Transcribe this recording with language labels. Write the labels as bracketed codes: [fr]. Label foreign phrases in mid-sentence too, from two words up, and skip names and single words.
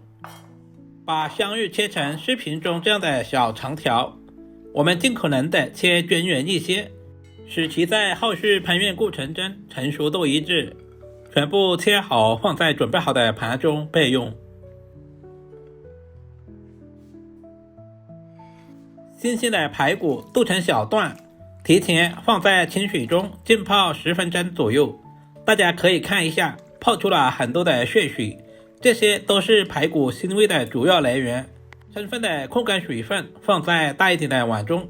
[zh] 把香芋切成視頻中這樣的小長條，我們盡可能的切均勻一些，使其在後續烹飪過程中成熟度一致。全部切好放在準備好的盤中備用。新鮮的排骨剁成小段，提前放在清水中浸泡10分鐘左右。大家可以看一下，泡出了很多的血水，這些都是排骨腥味的主要來源。充分的控干水分，放在大一點的碗中。